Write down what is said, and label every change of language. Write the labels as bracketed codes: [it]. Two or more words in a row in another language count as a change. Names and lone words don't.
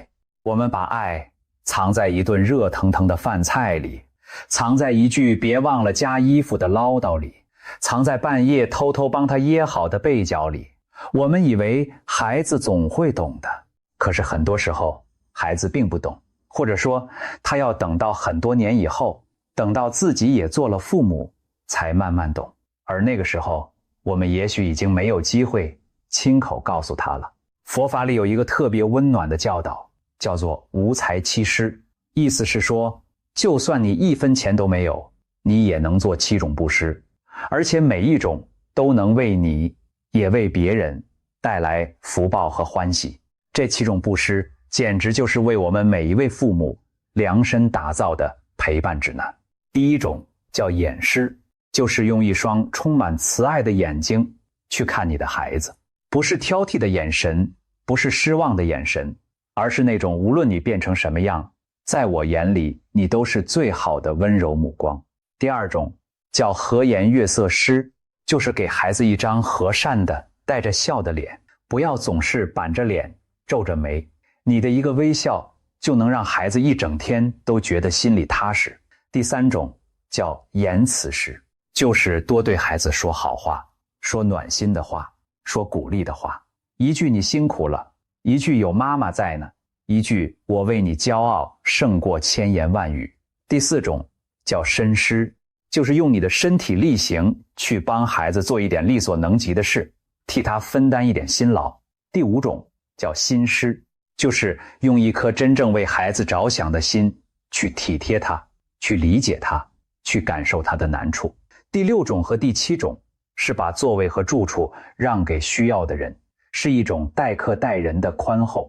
[zh] 我們把愛藏在一頓熱騰騰的飯菜裡，藏在一句別忘了加衣服的嘮叨裡，藏在半夜偷偷幫他掖好的被角裡。我們以為孩子總会懂的，可是很多时候孩子並不懂，或者說他要等到很多年以後，等到自己也做了父母才慢慢懂。而那個時候我們也許已經沒有機會親口告訴他了。佛法裡有一個特別溫暖的教導，叫做無財七施，意思是說，就算你1分錢都沒有，你也能做7種布施，而且每一種都能為你也為別人帶來福報和歡喜。這7種布施簡直就是為我們每一位父母量身打造的陪伴指南。第一種叫眼師，就是用一双充滿慈愛的眼睛去看你的孩子，不是挑剔的眼神，不是失望的眼神，而是那种无論你变成什麼樣，在我眼裡你都是最好的溫柔目光。第二種叫和顏悅色師，就是給孩子一張和善的帶着笑的臉，不要總是板着臉皺着眉，你的一個微笑就能讓孩子一整天都覺得心裡踏實。第三種叫言辭師，就是多對孩子說好話，說暖心的話，說鼓勵的話，一句你辛苦了，一句有媽媽在呢，一句我為你驕傲，勝過千言萬語。第四種叫身師，就是用你的身體力行去幫孩子做一點力所能及的事，替他分擔一點辛勞。第五種叫心師，就是用一顆真正為孩子着想的心去體貼他，去理解他，去感受他的難處。第六種和第七種是把座位和住處讓給需要的人，是一種待客待人的寬厚。